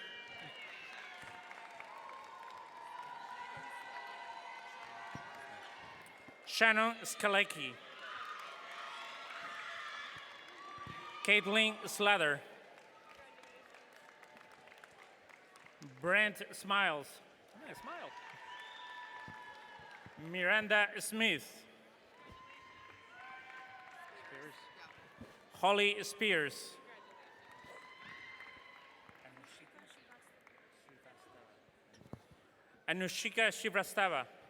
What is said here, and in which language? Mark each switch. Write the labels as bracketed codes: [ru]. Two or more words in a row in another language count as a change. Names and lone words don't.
[en] Shannon Skalecki. Caitlin Slather. Brent Smiles. Yeah, smile. Miranda Smith. Holly Spears. Anushika Shivrastava.